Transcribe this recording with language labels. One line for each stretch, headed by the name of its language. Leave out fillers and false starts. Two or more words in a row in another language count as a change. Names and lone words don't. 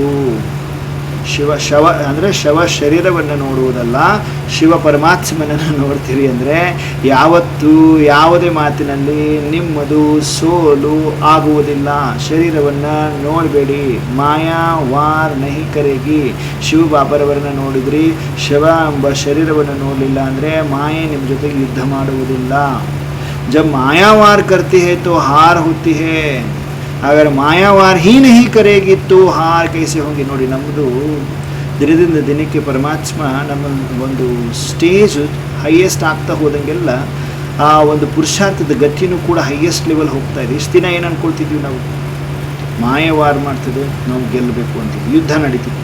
Kannada: ಶವ ಅಂದರೆ ಶರೀರವನ್ನು ನೋಡುವುದಲ್ಲ, ಶಿವ ಪರಮಾತ್ಮನನ್ನು ನೋಡ್ತೀರಿ ಅಂದರೆ ಯಾವತ್ತೂ ಯಾವುದೇ ಮಾತಿನಲ್ಲಿ ನಿಮ್ಮದು ಸೋಲು ಆಗುವುದಿಲ್ಲ.
Hindi: ಶರೀರವನ್ನು ನೋಡಬೇಡಿ, माया वार नहीं करेगी.
Kannada: ಶಿವ ಬಾಬರವರನ್ನು ನೋಡಿದ್ರಿ, ಶಿವ ಎಂಬ ಶರೀರವನ್ನು ನೋಡಲಿಲ್ಲ ಅಂದರೆ ಮಾಯೆ ನಿಮ್ಮ ಜೊತೆಗೆ ಯುದ್ಧ ಮಾಡುವುದಿಲ್ಲ.
Hindi: जब मायावार करती है तो हार होती है. अगर मायावार ही नहीं करेगी तो हार कैसे होगी.
Kannada: ನೋಡಿ, ನಮ್ಮದು ದಿನದಿಂದ ದಿನಕ್ಕೆ ಪರಮಾತ್ಮ ನಮ್ಮ ಒಂದು
English: stage highest
Kannada: ಆಗ್ತಾ ಹೋದಂಗೆಲ್ಲ ಆ ಒಂದು ಪುರುಷಾರ್ಥದ ಗತಿನೂ ಕೂಡ
English: highest level
Kannada: ಹೋಗ್ತಾ ಇದೆ. ಇಷ್ಟು ದಿನ ಏನು ಅನ್ಕೊಳ್ತಿದ್ವಿ ನಾವು? ಮಾಯವಾರ್ ಮಾಡ್ತಿದ್ವಿ, ನಾವು ಗೆಲ್ಲಬೇಕು ಅಂತಿದ್ವಿ, ಯುದ್ಧ ನಡೀತಿದ್ವಿ.